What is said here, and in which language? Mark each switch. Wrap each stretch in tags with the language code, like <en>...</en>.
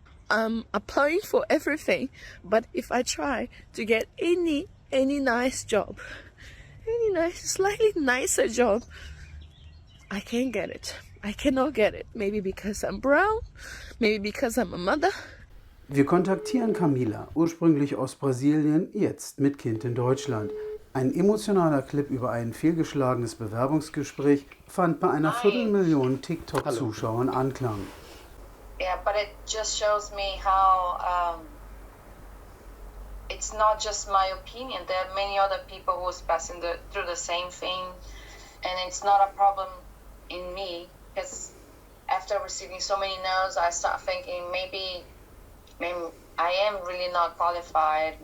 <en>I'm applying for everything. But if I try to get any nice job, slightly nicer job, I can't get it. I cannot get it. Maybe because I'm brown, maybe because I'm a mother.</en> <de>Wir kontaktieren Camila, ursprünglich aus Brasilien, jetzt mit Kind in Deutschland. Ein emotionaler Clip über ein fehlgeschlagenes Bewerbungsgespräch fand bei einer Viertelmillion TikTok-Zuschauern Anklang.</de> <en>Yeah, but it just shows me how it's not just my opinion. There are many other people who's passing through the same thing, and it's not a problem in me. Because after receiving so many no's, I start thinking maybe I am really not qualified.</en>